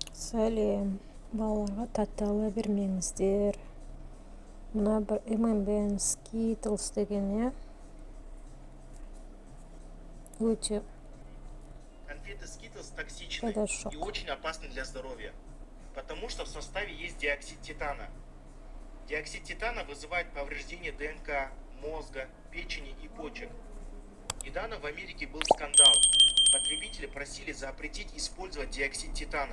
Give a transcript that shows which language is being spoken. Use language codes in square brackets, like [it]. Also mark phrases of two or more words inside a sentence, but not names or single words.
[kk] Сәлем, балаларға тәтті ала бермеңіздер. Мына бір M&M's Skittles деген, өте [ru] Конфеты Skittles токсичны это шок. и очень опасны для здоровья, потому что в составе есть диоксид титана. Диоксид титана вызывает повреждение ДНК, мозга, печени и почек. Недавно в Америке был скандал. Потребители просили запретить использовать диоксид титана.